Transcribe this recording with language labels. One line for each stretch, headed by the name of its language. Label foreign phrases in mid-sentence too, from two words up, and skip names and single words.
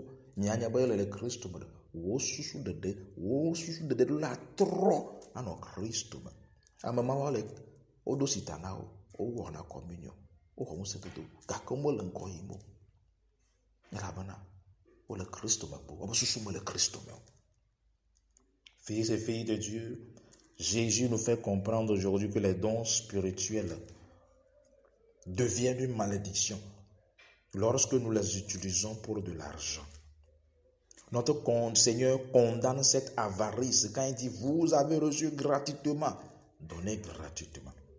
Ewe: Mianya be le Kristo me, wo susu ɖeɖe la trɔ anɔ Kristo me. Ame mawo le woɖo sita na wo, wowɔna communion, woxɔ ŋusẽdodo, gake womele ŋkɔ yim o. Elabena wole Kristo me kpo, wobe susu mele Kristo me o.
French: Fils et filles de Dieu, Jésus nous fait comprendre aujourd'hui que les dons spirituels deviennent une malédiction lorsque nous les utilisons pour de l'argent. Notre Seigneur condamne cette avarice quand il dit « Vous avez reçu gratuitement, donnez gratuitement ».